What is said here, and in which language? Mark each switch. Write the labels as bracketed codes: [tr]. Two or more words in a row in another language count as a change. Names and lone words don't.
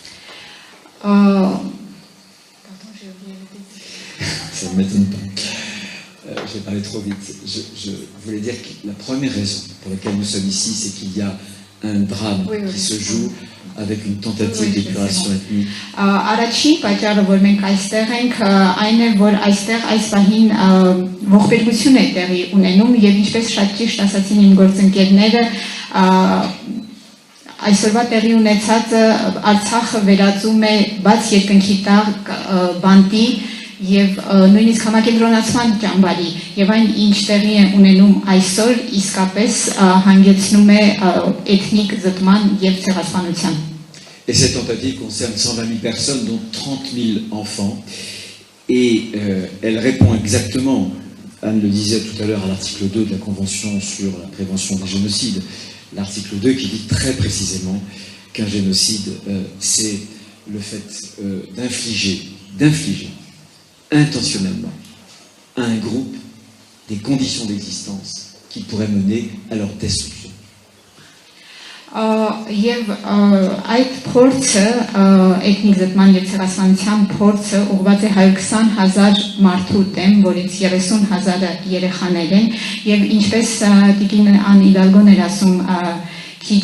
[fr] Ça ne m'étonne pas. J'ai parlé trop vite. Je voulais dire que la première raison pour laquelle nous sommes ici, c'est qu'il y a un drame qui se joue avec une tentative d'épuration ethnique. [hy] Առաջին պատճառը, որ մենք այստեղ ենք, այն է, որ այստեղ այս պահին ողբերգություն է տեղի ունենում եւ ինչպես շատ ճիշտ ասացին իմ գործընկերները, այսօրվա տեղի ունեցածը Արցախը վերածում է բաց երկնքի տակ բանտի եւ նույնիսկ համակենտրոնացման ճամբարի եւ այն ինչ տեղի է ունենում այսօր իսկապես հանգեցնում է էթնիկ զտման եւ ցեղասպանության. [fr] Et cette tentative concerne 120 000 personnes, dont 30 000 enfants. Et elle répond exactement, Anne le disait tout à l'heure, à l'article 2 de la Convention sur la prévention des génocides. L'article 2 qui dit très précisément qu'un génocide, c'est le fait d'infliger intentionnellement à un groupe des conditions d'existence qui pourraient mener à leur destruction. [hy] Եվ այդ փորձը էթնիկ զտման եւ ցեղասպանության փորձը ուղղված է 120,000 մարդու դեմ, որից 30,000-ը երեխաներ են եւ ինչպես Տիկին Ան Իդալգոն էր ասում քիչ